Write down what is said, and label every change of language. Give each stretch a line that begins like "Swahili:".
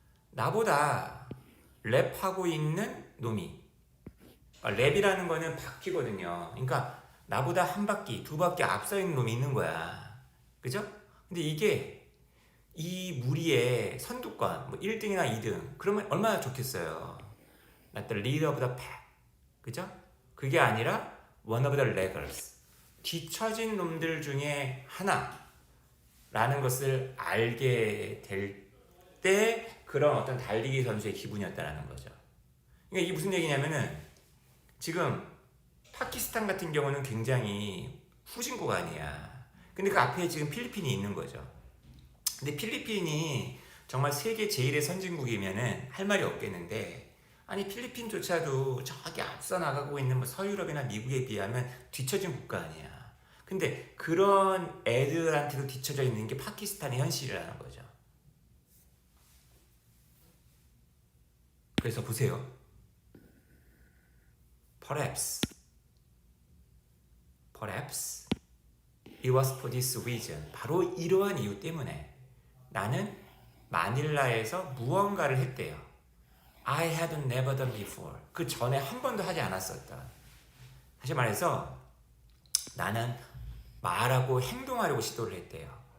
Korean: 나보다 랩하고 있는 놈이, 랩이라는 거는 바퀴거든요. 그러니까 나보다 한 바퀴, 두 바퀴 앞서 있는 놈이 있는 거야. 그죠? 근데 이게 이 무리의 선두권, 뭐 1등이나 2등, 그러면 얼마나 좋겠어요.
English: Not the leader of the pack.
Korean: 그죠? 그게 아니라
English: one of the laggers.
Korean: 뒤처진 놈들 중에 하나라는 것을 알게 될 때 그런 어떤 달리기 선수의 기분이었다는 거죠. 그러니까 이게 무슨 얘기냐면은 지금 파키스탄 같은 경우는 굉장히 후진 구간이야. 근데 그 앞에 지금 필리핀이 있는 거죠. 근데 필리핀이 정말 세계 제1의 선진국이면은 할 말이 없겠는데, 아니 필리핀조차도 저기 앞서 나가고 있는 뭐 서유럽이나 미국에 비하면 뒤처진 국가 아니야. 근데 그런 애들한테도 뒤처져 있는 게 파키스탄의 현실이라는 거죠. 그래서 보세요.
English: Perhaps it was for this reason.
Korean: 바로 이러한 이유 때문에 나는 마닐라에서 무언가를 했대요.
English: I had never done before.
Korean: 그 전에 한 번도 하지 않았었다. 다시 말해서 나는 말하고 행동하려고 시도를 했대요.